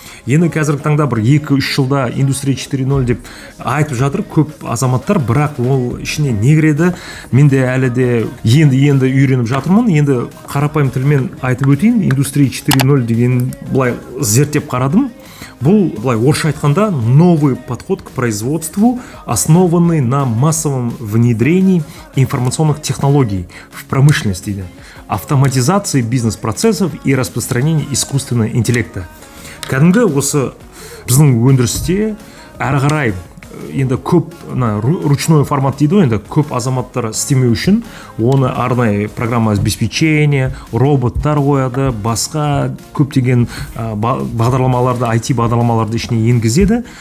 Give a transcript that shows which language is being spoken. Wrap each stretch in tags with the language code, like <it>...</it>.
<kk>Енді қазіргі таңда бір 2-3 жылда индустрия 4.0 деп айтып жатыр көп азаматтар, бірақ ол ішіне не кіреді? Мен де әлі де енді үйреніп жатырмын. Енді қарапайым тілмен айтып өтейін. Индустрия 4.0 деген былай зерттеп қарадым. Бұл былай орысша айтқанда</kk> <ru>новый подход к производству, основанный на массовом внедрении информационных технологий в промышленность дейді. Автоматизации бизнес-процессов и распространение искусственного интеллекта.</ru> <kk>Кәдімгі осы біздің өндірісте әрі қарай енді көп ручной формат дейді, енді көп азаматтар істемеу үшін оны арнайы программа обеспечения, роботтар қояды, басқа көптеген бағдарламаларды, IT бағдарламаларды ішіне енгізеді.</kk>